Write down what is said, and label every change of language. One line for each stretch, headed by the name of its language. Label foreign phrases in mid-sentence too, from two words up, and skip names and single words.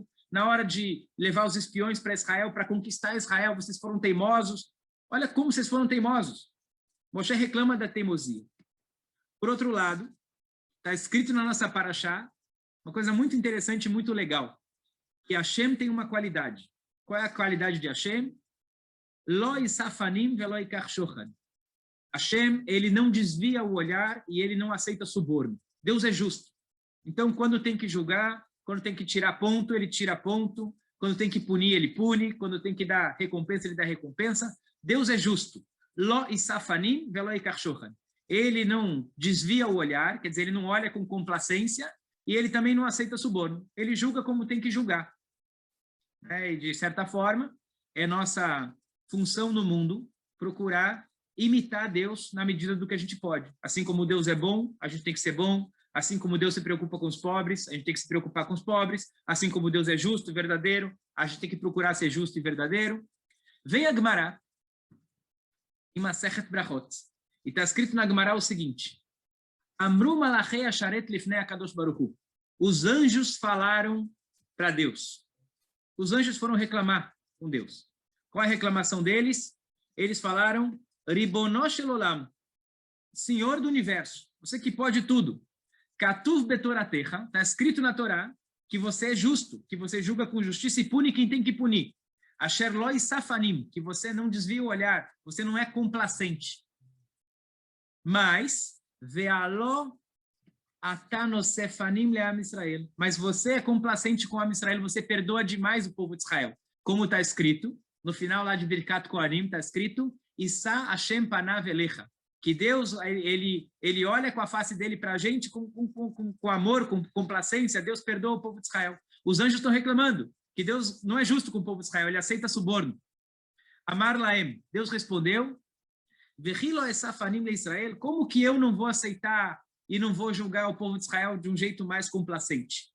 Portuguese: Na hora de levar os espiões para Israel, para conquistar Israel, vocês foram teimosos. Olha como vocês foram teimosos. Moshe reclama da teimosia. Por outro lado, está escrito na nossa paraxá uma coisa muito interessante e muito legal, que Hashem tem uma qualidade. Qual é a qualidade de Hashem?
Hebrew: Lo isafanim velo ikach shochan.
Portuguese: Hashem, ele não desvia o olhar e ele não aceita suborno. Deus é justo. Então, quando tem que julgar, quando tem que tirar ponto, ele tira ponto. Quando tem que punir, ele pune. Quando tem que dar recompensa, ele dá recompensa. Deus é justo.
Hebrew: Lo isafanim velo ikach shochan.
Portuguese: Ele não desvia o olhar, quer dizer, ele não olha com complacência e ele também não aceita suborno. Ele julga como tem que julgar. E, de certa forma, é nossa função no mundo procurar imitar Deus na medida do que a gente pode. Assim como Deus é bom, a gente tem que ser bom. Assim como Deus se preocupa com os pobres, a gente tem que se preocupar com os pobres. Assim como Deus é justo e verdadeiro, a gente tem que procurar ser justo e verdadeiro. Vem a Gemara, em Masechet Brachot, e está escrito na Gemara o seguinte:
Hebrew: Amru malachei asharet lifnei akadosh baruch hu.
Portuguese: Os anjos falaram para Deus. Os anjos foram reclamar com Deus. Qual é a reclamação deles? Eles falaram:
Hebrew: Ribono shel olam,
Portuguese: Senhor do universo, você que pode tudo.
Hebrew: Katuv betoratecha,
Portuguese: está escrito na Torá que você é justo, que você julga com justiça e pune quem tem que punir.
Hebrew: Asher lo isafanim,
Portuguese: que você não desvia o olhar, você não é complacente. Mas
Hebrew: vealo atanosefanim leam Israel.
Portuguese: Mas você é complacente com o Am Israel, você perdoa demais o povo de Israel. Como está escrito, no final lá de Birkat Kohanim, está escrito:
Hebrew: Issa Hashem panav elecha,
Portuguese: que Deus, ele olha com a face dele para a gente com amor, com complacência. Deus perdoa o povo de Israel. Os anjos estão reclamando que Deus não é justo com o povo de Israel, ele aceita suborno.
Hebrew: Amar Laem,
Portuguese: Deus respondeu:
Hebrew: Vechilo esafanim le Israel,
Portuguese: como que eu não vou aceitar e não vou julgar o povo de Israel de um jeito mais complacente?